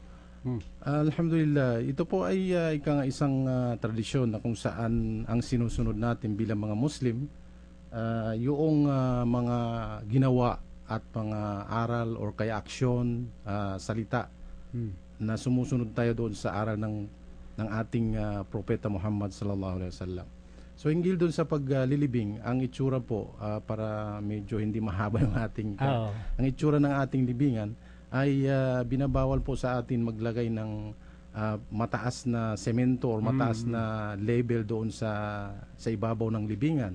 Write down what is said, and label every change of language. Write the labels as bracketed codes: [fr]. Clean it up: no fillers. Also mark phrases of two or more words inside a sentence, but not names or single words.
[tl] Alhamdulillah, ito po ay isang tradisyon na kung saan ang sinusunod natin bilang mga Muslim, yung mga ginawa at mga aral or kaya aksyon, salita na sumusunod tayo doon sa aral ng ating propeta Muhammad [ar] صلى الله عليه وسلم. [tl] So hinggil doon sa paglilibing, ang itsura po para medyo hindi mahaba yung ating ang itsura ng ating libingan ay binabawal po sa atin maglagay ng mataas na semento or mataas na label doon sa ibabaw ng libingan.